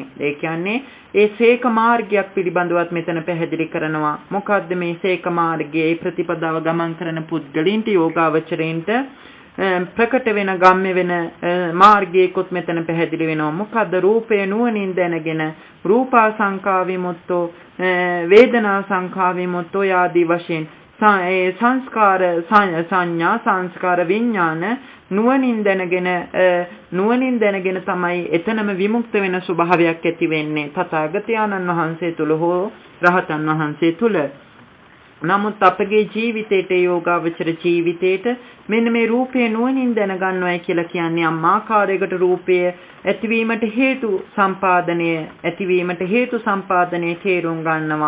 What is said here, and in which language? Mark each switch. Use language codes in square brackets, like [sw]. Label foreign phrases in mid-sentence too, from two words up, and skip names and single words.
[si] ඒ කියන්නේ ඒ සේක මාර්ගයක් පිළිබඳවත් මෙතන පැහැදිලි කරනවා. මොකද්ද මේ සේක මාර්ගයේ ප්‍රතිපදාව ගමන් කරන පුද්ගලින්ට යෝගාවචරයින්ට ප්‍රකට වෙන ගම්ම්‍ය වෙන මාර්ගයකොත් මෙතන පැහැදිලි වෙනවා. මොකද්ද රූපය නුවණින් දැනගෙන [pi] රූපා සංඛා විමුක්තෝ වේදනා සංඛා විමුක්තෝ [si] ආදී වශයෙන් සංස්කාර සංඥා සංස්කාර විඥාන නුවණින් දැනගෙන තමයි එතනම විමුක්ත වෙන ස්වභාවයක් ඇති වෙන්නේ තථාගතයන්න් වහන්සේ තුල හෝ රහතන් වහන්සේ තුල. නමුත් අපගේ ජීවිතේට යෝගාවචර ජීවිතේට මෙන්න මේ රූපය නුවණින් දැනගන්නවයි කියලා කියන්නේ අම්මාකාරයකට රූපය ඇතිවීමට හේතු සම්පාදනයේ තේරුම් ගන්නවා.